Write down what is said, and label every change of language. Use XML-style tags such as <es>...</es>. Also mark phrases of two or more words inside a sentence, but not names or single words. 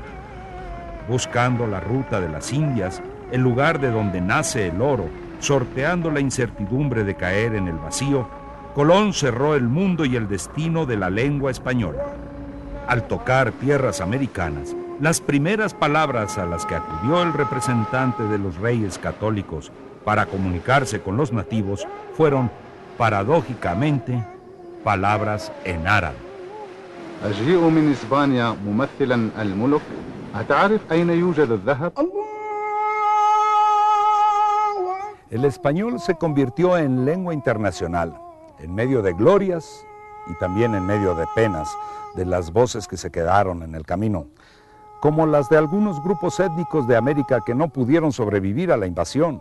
<es>Buscando la ruta de las Indias, el lugar de donde nace el oro, sorteando la incertidumbre de caer en el vacío, Colón cerró el mundo y el destino de la lengua española. Al tocar tierras americanas, las primeras palabras a las que acudió el representante de los reyes católicos para comunicarse con los nativos fueron, paradójicamente, palabras en árabe.</es> <ar>أجيء من إسبانيا ممثلا الملك أتعرف أين يوجد الذهب؟</ar> <es>El español se convirtió en lengua internacional, en medio de glorias y también en medio de penas, de las voces que se quedaron en el camino, como las de algunos grupos étnicos de América que no pudieron sobrevivir a la invasión.</es>